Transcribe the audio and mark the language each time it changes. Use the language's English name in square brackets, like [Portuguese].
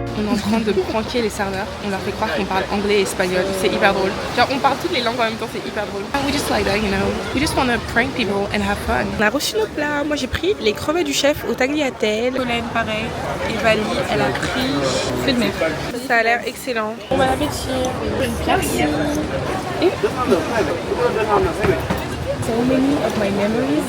[French] En train de pranker les serveurs, on leur fait croire qu'on parle anglais et espagnol, c'est hyper drôle. Genre on parle toutes les langues en même temps, c'est hyper drôle. [English] We just like that, you know. We just wanna prank people and have fun. [French] On a reçu nos plats. Moi j'ai pris les crevettes du chef au tagliatelle. Solène pareil. Et Vali, elle a pris fruits de mer. Ça a l'air excellent. Bon appétit. Merci. [English] Et so many of my memories.